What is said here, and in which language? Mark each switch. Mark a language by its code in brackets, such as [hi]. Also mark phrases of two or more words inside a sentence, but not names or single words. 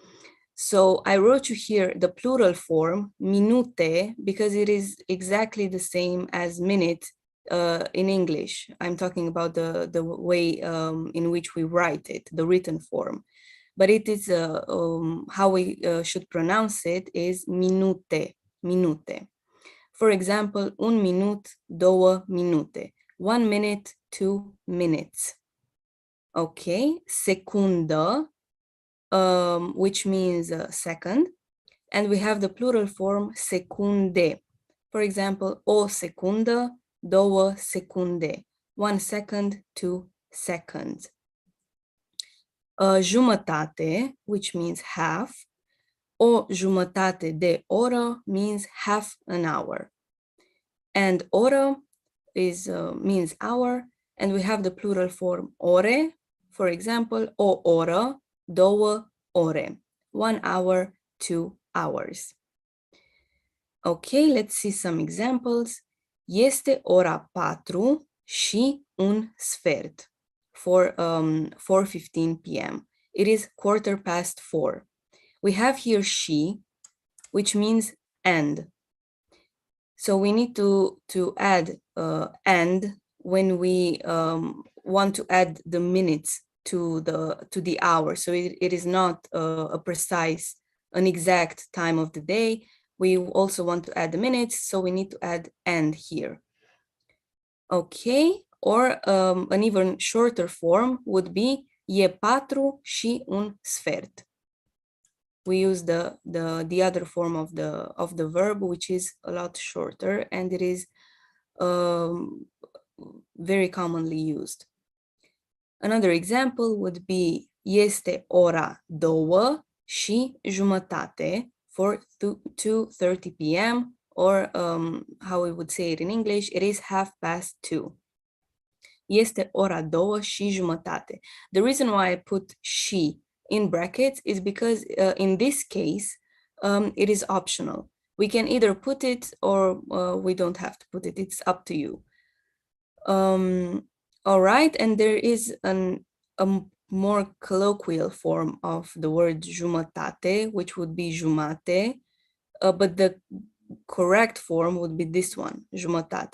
[en] So I wrote you here the plural form, minute, because it is exactly the same as minute in English. I'm talking about the way in which we write it, the written form. But it is how we should pronounce it is minute, minute. For example, [ro] un minut, 2 minute. [en] 1 minute, 2 minutes. [ro] Okay, secundă, [en] which means second, and we have the plural form secunde. For example, [ro] o secundă, 2 secunde, [en] 1 second, 2 seconds. Jumătate, which means half, [ro] o jumătate de oră [en] means half an hour, and oră is means hour, and we have the plural form ore. For example, [ro] o oră, două ore. [en] 1 hour, 2 hours. Okay, let's see some examples. [ro] Este ora 4 și un sfert. [en] For 4:15 p.m. It is 4:15. We have here she, which means and. So we need to add and when we want to add the minutes to the hour. So it is not a precise, an exact time of the day. We also want to add the minutes, so we need to add and here. Okay, or an even shorter form would be [ro] e 4 și un sfert. [en] We use the other form of the verb, which is a lot shorter, and it is very commonly used. Another example would be [ro] este ora 2 și jumătate [en] for 2:30 p.m. or how we would say it in English, it is 2:30. [ro] Este ora 2 și jumătate. [en] The reason why I put she in brackets is because in this case, it is optional. We can either put it or we don't have to put it. It's up to you. All right, and there is a more colloquial form of the word jumătate, which would be jumate, but the correct form would be this one, jumătate.